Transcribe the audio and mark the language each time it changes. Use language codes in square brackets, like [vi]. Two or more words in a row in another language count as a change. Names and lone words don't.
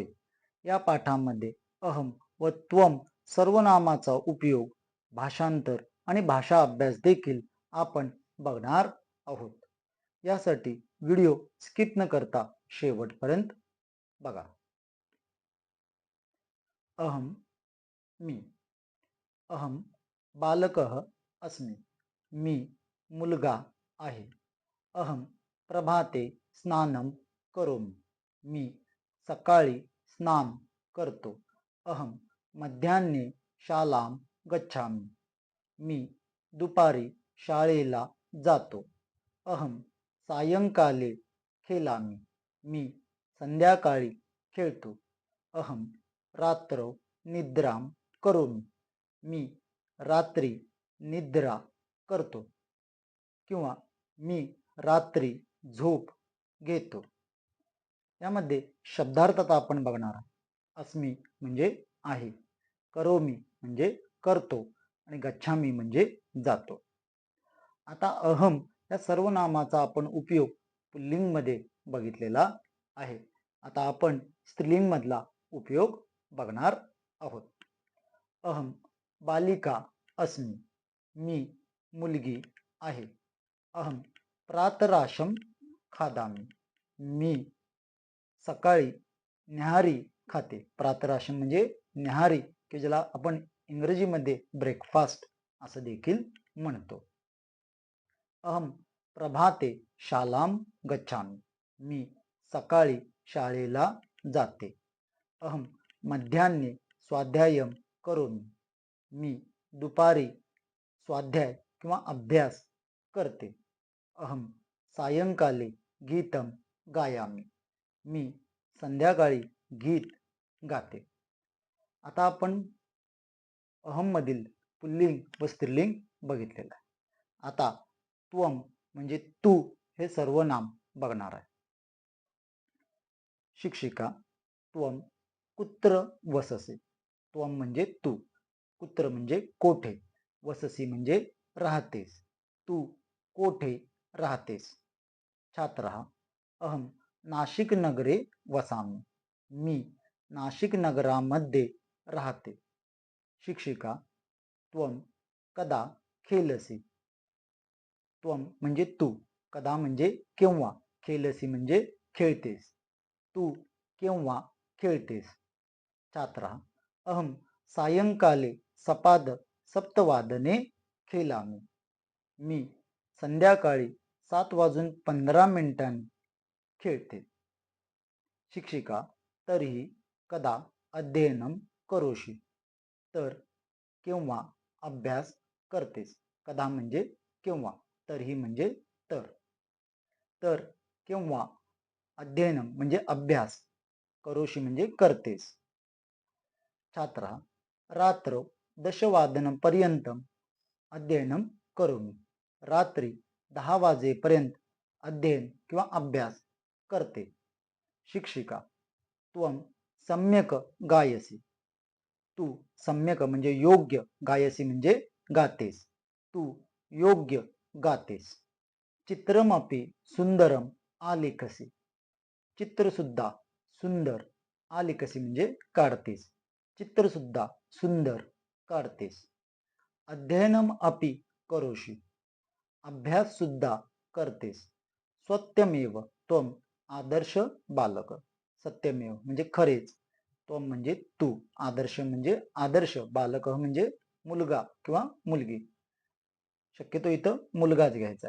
[mr] या पाठामध्ये अहम व त्वम सर्वनामाचा उपयोग, भाषांतर आणि भाषा अभ्यास देखील आपण बघणार आहोत. यासाठी व्हिडिओ स्किप न करता शेवटपर्यंत बघा. अहम मी. [sa] अहम बालकः अस्मि. [mr] मी मुलगा आहे. [sa] अहम प्रभाते स्नानं करोमि. [mr] मी सकाळी स्नान करतो. [sa] अहम मध्याह्ने शालां गच्छामि. [mr] मी दुपारी शाळेला जातो. [sa] अहम सायंकाले खेळामि. [mr] मी संध्याकाळी खेळतो. [sa] अहम रात्रौ निद्रां करोमि. [mr] मी रात्री निद्रा करतो किंवा मी रात्री झोप घेतो. यामध्ये शब्दार्थता आपण बघणार आहोत. अस्मी म्हणजे आहे, करोमी म्हणजे करतो आणि गच्छामी म्हणजे जातो. आता अहम या सर्व नामाचा आपण उपयोग पुल्लिंग मध्ये बघितलेला आहे. आता आपण स्त्रीलिंग मधला उपयोग बघणार आहोत. [sa] अहम बालिका अस्मि. [mr] मी मुलगी आहे. [sa] अहम प्रातराशम खादामी. [mr] मी सकाळी न्याहारी खाते. प्रातराशम म्हणजे न्याहारी, की ज्याला आपण इंग्रजीमध्ये ब्रेकफास्ट असं देखील म्हणतो. [sa] अहम प्रभाते शालाम गच्छामि. [mr] मी सकाळी शाळेला जाते. [sa] अहम मध्याह्ने स्वाध्यायम करोमि. [mr] मी दुपारी स्वाध्याय किंवा अभ्यास करते. [sa] अहम सायंकाले गीतम गायामी. [mr] मी संध्याकाळी गीत गाते. आता आपण अहम मधील पुल्लिंग व स्त्रीलिंग बघितलेलं आहे. आता त्वम म्हणजे तू हे सर्वनाम बघणार आहे. [sa] शिक्षिका. त्वम कुत्र वससे. [mr] त्वम म्हणजे तू, कुत्र म्हणजे कोठे, वससी म्हणजे राहतेस, तू कोठे राहतेस. [sa] छात्रः. अहम नाशिक नगरे वसामि. [mr] मी नाशिक नगरामध्ये राहते. [sa] शिक्षिका. त्वम कदा खेलसी. [mr] त्वम म्हणजे तू, कदा म्हणजे केव्हा, खेलसी म्हणजे खेळतेस, तू केव्हा खेळतेस. [sa] छात्रा. अहम सायंकाले सपाद सप्तवादने खेळामी. [mr] मी संध्याकाळी 7:15 खेळते. [sa] शिक्षिका. तरीही कदा अध्ययनम करोशी. [mr] तर केव्हा अभ्यास करतेस. कदा म्हणजे केव्हा, तरीही म्हणजे तर. तर केव्हा अध्ययनम म्हणजे अभ्यास, करोशी म्हणजे करतेस. [sa] छात्रा. रात्र दशवादनं पर्यंतम अध्ययनम करोमि. [mr] रात्री 10 वाजेपर्यंत अध्ययन किंवा अभ्यास करते. [sa] शिक्षिका. त्वम सम्यक गायसी. [mr] तू सम्यक म्हणजे योग्य, गायसी म्हणजे गातेस, तू योग्य गातेस. [sa] चित्रमपि सुंदरम आलेखसी. [mr] चित्र सुद्धा सुंदर, आलेखसी म्हणजे काढतेस, चित्र सुद्धा सुंदर काढतेस. [sa] अध्ययनम अपि करोशी. [mr] अभ्यास सुद्धा करतेस. [sa] सत्यमेव त्वम आदर्श बालक. [mr] सत्यमेव म्हणजे खरेच, त्वम म्हणजे तू, आदर्श म्हणजे आदर्श, बालक म्हणजे मुलगा किंवा मुलगी. शक्यतो इथं मुलगाच घ्यायचा आहे.